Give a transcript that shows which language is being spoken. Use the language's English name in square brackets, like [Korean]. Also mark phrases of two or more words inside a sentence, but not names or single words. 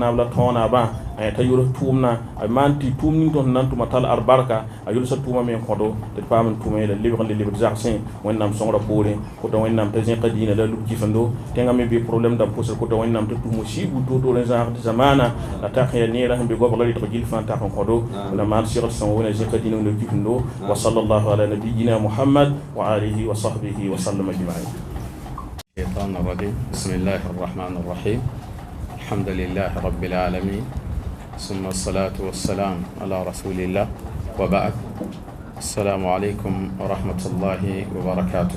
[Mossi] naab la tõog naabã t'a yʋls tʋʋmna a maan tɩ tʋʋm ning tõnd sẽn na n tʋma tall albarka a yʋlsa tʋʋmã me n kõdo tɩ d paam n tʋma yẽla lebg n le lebd zagsẽ wẽnnaam sõngrã poore woto wẽnnaam t'a zẽka dĩinã la lub kɩfendo tẽngã me be problème dãmb pʋsd woto wẽnnaam t'a tʋm musibu toor-toor n zãag tɩ zamaana la tak ya neerã sẽn be goabga rɩtg gill fãa tak n kõdo wẽna maan segd sõng wẽna zẽka dĩinã wẽna kɩfendo [Arabic] وصلى الله على نبينا محمد وعلى آله وصحبه وسلم أجمعين. الشيطان الرجيم بسم الله الرحمن الرحيم الحمد لله رب العالمين ثم الصلاة والسلام على رسول الله وبعد السلام عليكم ورحمة الله وبركاته.